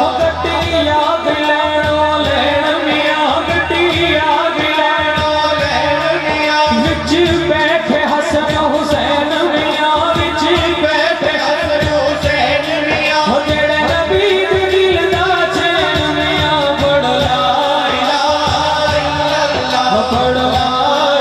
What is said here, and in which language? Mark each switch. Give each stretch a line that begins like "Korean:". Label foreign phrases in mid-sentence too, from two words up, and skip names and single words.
Punjabi: ਗੱਡੀ ਆਗ ਲੈਨੋ ਲੈਨ ਮੀਆਂ, ਗੱਡੀ ਆਗ ਲੈਨੋ ਲੈਨ ਮੀਆਂ, ਵਿਚ ਬੈਠੇ ਹਸਨ ਹੁਸੈਨ ਮੀਆਂ, ਵਿਚ ਬੈਠੇ ਹਸਨ ਹੁਸੈਨ ਮੀਆਂ। ਜਿਹੜੇ ਨਬੀ ਦੇ ਦਿਲ ਦਾ ਚੈਨ ਮੀਆਂ, ਪੜ੍ਹੋ
Arabic: لا إله إلا الله,
Punjabi: ਪੜ੍ਹੋ ਲਾ